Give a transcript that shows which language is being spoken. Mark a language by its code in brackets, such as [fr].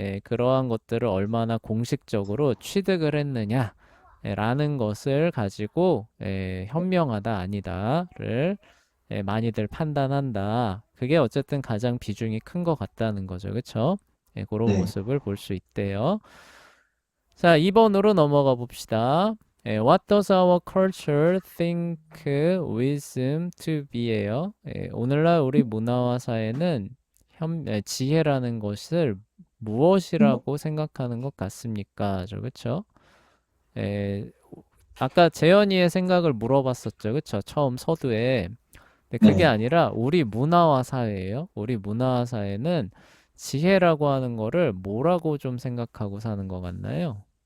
[ko] 그러한 것들을 얼마나 공식적으로 취득을 했느냐, 라는 것을 가지고, 현명하다, 아니다를 많이들 판단한다. 그게 어쨌든 가장 비중이 큰 것 같다는 거죠. 그쵸? 그런 네. 모습을 볼 수 있대요. 자, 2번으로 넘어가 봅시다. [en] What does our culture think wisdom to be [ko] 예요? 오늘날 우리 문화와 사회는 지혜라는 것을 무엇이라고 생각하는 것 같습니까? 그쵸? 에, 아까 재현이의 생각을 물어봤었죠. 그쵸? 처음 서두에. 근데 그게 네. 아니라 우리 문화와 사회예요. 우리 문화와 사회는 지혜라고 하는 거를 뭐라고 좀 생각하고 사는 것 같나요?